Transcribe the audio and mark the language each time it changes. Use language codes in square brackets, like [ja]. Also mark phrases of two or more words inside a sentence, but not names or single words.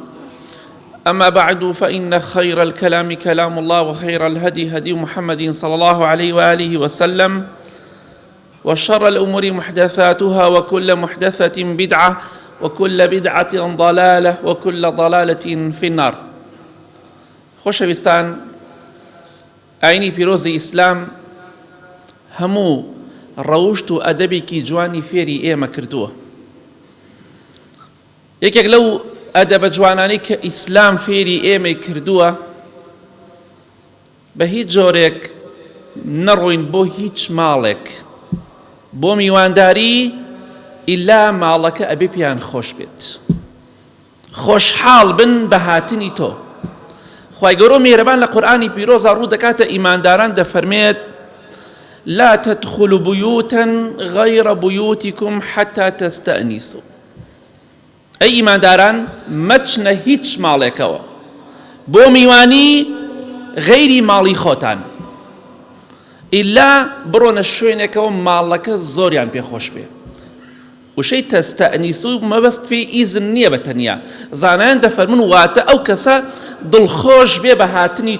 [ar] أما بعد، فإن خير الكلام كلام الله، وخير الهدي هدي محمد صلى الله عليه وآله وسلم، وشر الأمور محدثاتها، وكل محدثة بدعة، وكل بدعة ضلالة، وكل ضلالة في النار. [ckb] خۆشەویستان، ئاینی پیرۆزی ئیسلام هەموو ڕەوشت و ئەدەبێکی جوانی فێری ئێمە کردووە. یەکێک لەو ئەدەبە جوانانەی کە ئیسلام فێری ئێمەی کردووە، بە هیچ جۆرێک نەڕۆین بۆ هیچ ماڵێک بۆ میوانداری ئیلا ماڵەکە ئەبێ پێیان خۆش بێت، خۆشحاڵ بن بە هاتنی تۆ. خوای گەورە میهرەبان لە قورئانی پیرۆزە ڕوو دەکاتە ئیمانداران دەفەرمێت: [ar] لا تدخلوا بيوتا غير بيوتكم حتى تستأنسوا. [ckb] ئەی ئیمانداران، مەچنە هیچ ماڵێکەوە بۆ میوانی غەیری ماڵی خۆتان، ئیلا بڕۆنە شوێنێکەوە ماڵەکە زۆریان پێخۆش بێ. وشەی تەستەئنیسو مەبەست پێی ئیزن نییە بە تەنیا، زانایان دەفەرمون واتە ئەو کەسە دڵخۆش بێ بە هاتنی تۆ.